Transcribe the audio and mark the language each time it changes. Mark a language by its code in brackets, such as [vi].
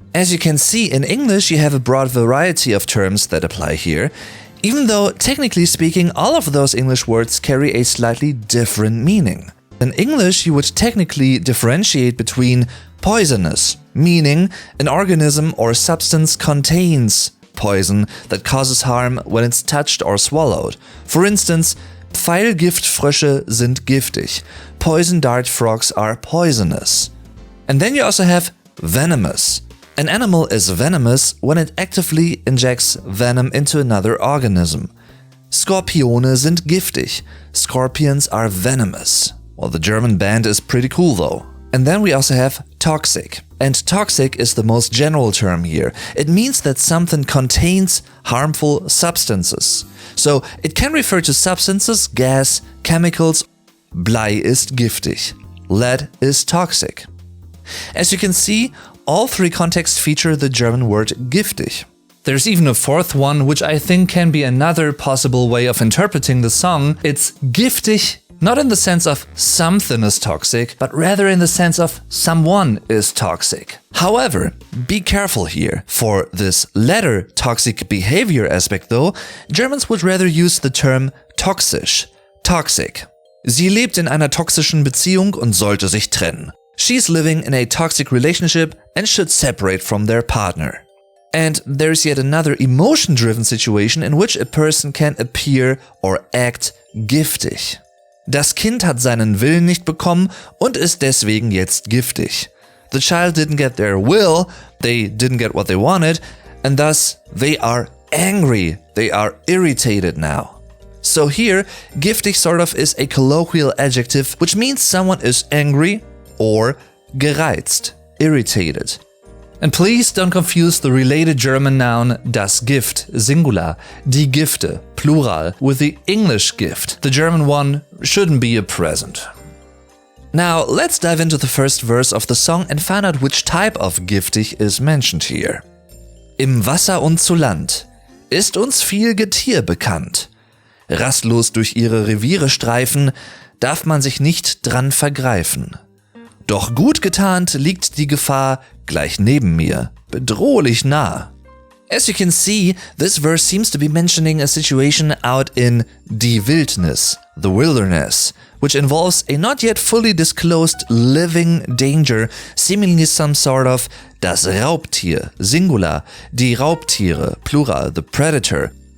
[en] As you can see, in English you have a broad variety of terms that apply here, even though technically speaking all of those English words carry a slightly different meaning. In English you would technically differentiate between poisonous, meaning an organism or substance contains poison that causes harm when it's touched or swallowed. For instance, [de] Pfeilgiftfrösche sind giftig. [en] Poison dart frogs are poisonous. And then you also have venomous. An animal is venomous when it actively injects venom into another organism. [de] Skorpione sind giftig. [en] Scorpions are venomous. Well, the German band is pretty cool though. And then we also have toxic. And toxic is the most general term here. It means that something contains harmful substances. So it can refer to substances, gas, chemicals. [de] Blei ist giftig. [en] Lead is toxic. As you can see, all three contexts feature the German word giftig. There's even a fourth one, which I think can be another possible way of interpreting the song. It's giftig, not in the sense of something is toxic, but rather in the sense of someone is toxic. However, be careful here. For this latter toxic behavior aspect though, Germans would rather use the term toxisch, toxic. [de] Sie lebt in einer toxischen Beziehung und sollte sich trennen. [en] She's living in a toxic relationship and should separate from their partner. And there's yet another emotion-driven situation in which a person can appear or act giftig. [de] Das Kind hat seinen Willen nicht bekommen und ist deswegen jetzt giftig. [en] The child didn't get their will, they didn't get what they wanted, and thus they are angry, they are irritated now. So here, giftig sort of is a colloquial adjective which means someone is angry or gereizt, irritated. And please don't confuse the related German noun das Gift, singular, die Gifte, plural, with the English gift. The German one shouldn't be a present. Now let's dive into the first verse of the song and find out which type of giftig is mentioned here. [de] Im Wasser und zu Land ist uns viel Getier bekannt. Rastlos durch ihre Reviere streifen, darf man sich nicht dran vergreifen. Doch gut getarnt liegt die Gefahr gleich neben mir, bedrohlich nah. [en] As you can see, this verse seems to be mentioning a situation out in die Wildnis, the wilderness, which involves a not yet fully disclosed living danger, seemingly some sort of das Raubtier, singular, die Raubtiere, plural, the predator.